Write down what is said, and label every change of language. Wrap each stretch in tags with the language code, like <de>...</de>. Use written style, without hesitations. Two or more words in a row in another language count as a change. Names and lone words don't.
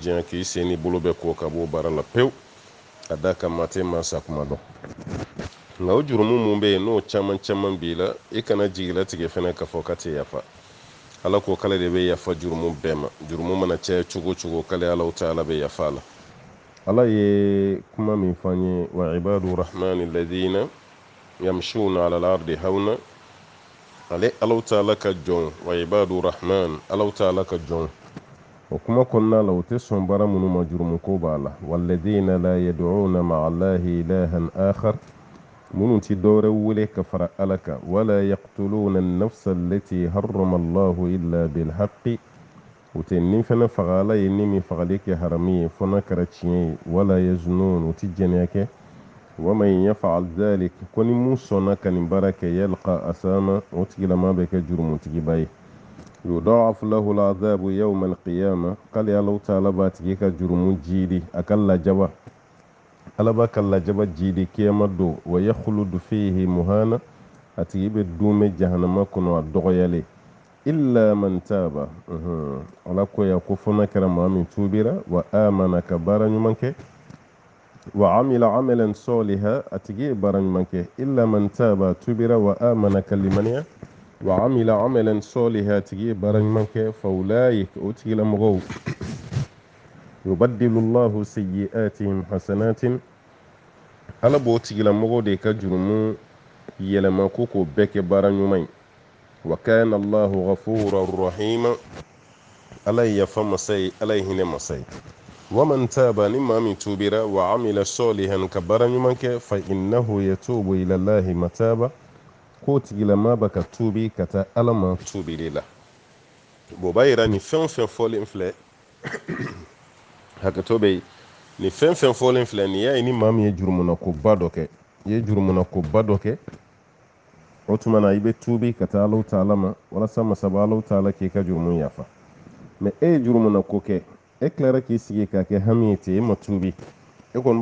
<bm>janya k'i sen n'i bolo bɛ ko ka bɔ baara la pewu ka da kan maa tɛ maa sakuma dɔn nka o jurumu mun bɛ yen n'o caman b'i la i kana jigilatigɛ fɛnɛ k'a fɔ ka tɛ yafa ala ko k'ale de bɛ yafa jurumu bɛɛ ma jurumu mana caya cogo cogo k'ale alaw ta ala bɛ yafa la ala ye kuma min fɔ an ye</bm> <ar>وعباد الرحمن الذين يمشون على الأرض هونا</ar> <bm>ale alaw ta ala ka jɔn</bm> <ar>وعباد الرحمن</ar> <bm>alaw ta ala ka jɔn o kuma kɔnɔna la o tɛ sɔn baara minnu ma jurumu ko b'a la</bm> <ar>والذين لا يدعون مع الله إلها آخر</ar> <bm>minnu ti dɔwɛrɛ wele ka fara ala kan</bm> <ar>ولا يقتلون النفس التي حرم الله إلا بالحق</ar> <bm>u tɛ nin fɛnɛ faga ala ye nin min fagali kɛ harami ye fo n'a kɛra tiɲɛ ye</bm> <ar>ولا يزنون</ar> <bm>u ti jɛnɛya kɛ</bm> <ar>ومن يفعل ذلك</ar> <bm>ko ni mun sɔnna ka nin baara kɛ</bm> <ar>يلق أثاما</ar> <bm>o tigilama bɛ kɛ jurumutigiba ye</bm> <ar>يضاعف له العذاب يوم القيامة</ar> <bm>k'ale alaw taala b'a tigi ka jurumu jiidi a ka lajaba ala b'a ka lajaba jiidi kiyama don</bm> <ar>ويخلد فيه مهانا</ar> <bm>a tigi bɛ duumɛ jahanama kɔnɔ a dɔgɔyalen</bm> <ar>إلا من تاب</ar> <bm>ala ko ya ko fo n'a kɛra maa min tuubira</bm> <ar>وآمن</ar> <bm>ka baara ɲuman kɛ</bm> <ar>وعمل عملا صالحا</ar> <bm>a tigi ye baara ɲuman kɛ</bm> <ar>إلا من تاب</ar> <bm>tuubira</bm> <ar>وآمن</ar> <bm>ka limaniya</bm> <ar>وعمل عملا صالحا</ar> <bm>a tigi ye baara ɲuman kɛ</bm> <ar>فأولئك</ar> <bm>o tigilamɔgɔw</bm> <ar>يبدل الله سيئاتهم حسنات</ar> <bm>ala b'o tigilamɔgɔw de ka jurumu yɛlɛma ko k'o bɛɛ kɛ baara ɲuman ye</bm> <ar>وكان الله غفورا رحيما</ar> <bm>ala ye yafa masa ye ala ye hinɛ masa ye</bm> <ar>ومن تاب</ar> <bm>ni maa min tuubira</bm> <ar>وعمل صالحا</ar> <bm>ka baara ɲuman kɛ</bm> <ar>فإنه يتوب إلى الله متابا</ar> <bm>k'o tigilama bɛ ka tuubi ka taa ala ma tuubili la bo ba yira ni fɛn fɛn fɔlen filɛ hakɛto bɛ ni fɛn fɛn fɔlen filɛ ni y'a ye ni maa min ye jurumuna ko ba dɔ kɛ i ye jurumuna ko ba dɔ kɛ o tuma na i bɛ tuubi ka taa Alahu Taala ma walasa masaba Alahu Taala k'i ka jurumu yafa mais e ye jurumuna ko kɛ e tilara k'i sigi k'a kɛ hami ye ten e ma tuubi e kɔni</bm>